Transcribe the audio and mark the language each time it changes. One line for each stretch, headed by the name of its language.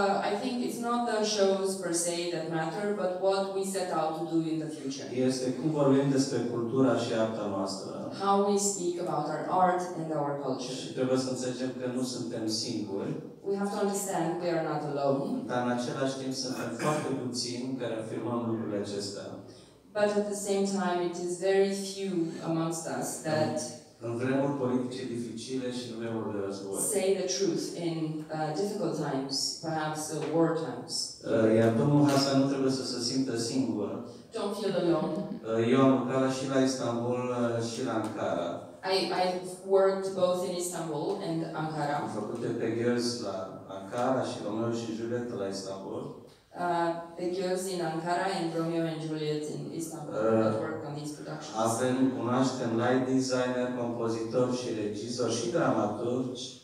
English: I think it's not the shows per se that matter, but what we set out to do in the future.
Romanian: Este cum vorbim despre cultura și arta noastră.
English: How we speak about our art and our culture.
Romanian: Și trebuie să înțelegem că nu suntem singuri.
English: We have to understand we are not alone.
Romanian: Dar în același timp suntem foarte puțini care afirmăm lucrurile acestea.
English: But at the same time, it is very few amongst us that
Romanian: în vremuri politice dificile și în vremuri de război.
English: Say the truth in difficult times, perhaps war times.
Romanian: Iar domnul Hasan nu trebuie să se simtă singur.
English: Don't feel alone.
Romanian: Eu am lucrat și la Istanbul și la Ankara.
English: I've worked both in Istanbul and Ankara.
Romanian: Am făcut pe Girls la Ankara și Romeo și Julieta la Istanbul.
English: The Girls in Ankara and Romeo and Juliet in Istanbul that worked on these productions.
Romanian: Cunoaștem light designer, compozitor și regizor și dramaturgi.